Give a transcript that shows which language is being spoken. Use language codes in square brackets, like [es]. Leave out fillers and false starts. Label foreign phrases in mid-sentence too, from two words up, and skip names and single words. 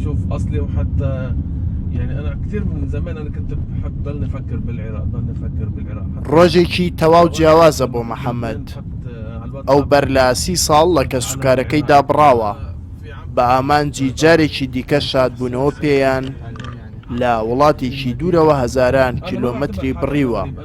[ar] نشوف أصلي. وحتى يعني أنا كثير من زمان أنا كنت بحب ضلني أفكر بالعراق، [ckb] ڕۆژێکی تەواو جیاوازە بۆ محەممەد. ئەو بەر لە 30 ساڵ لە کەسوکارەکەیدا بڕاوە بە ئامانجی جارێکی دیکە شادبوونەوە پێیان لە وڵاتێکی دوورەوە هەزاران کیلۆمەتری بڕیوە.